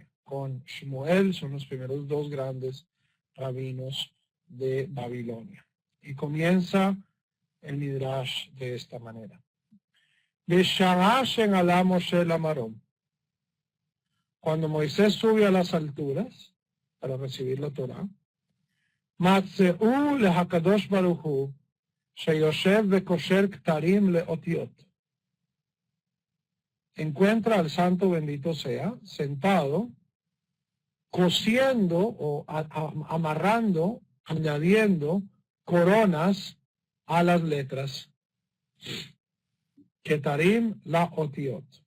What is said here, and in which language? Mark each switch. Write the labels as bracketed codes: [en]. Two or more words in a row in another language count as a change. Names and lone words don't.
[es] Con Shmuel son los primeros dos grandes rabinos de Babilonia. Y comienza el midrash de esta manera. Cuando Moisés sube a las alturas para recibir la Torá, [he] מצא להקדוש ברוך הוא שיושב וקושר כתרים לאותיות. [es] Encuentra al santo bendito sea sentado, cosiendo o amarrando, añadiendo coronas a las letras. [he] כתרים לאותיות.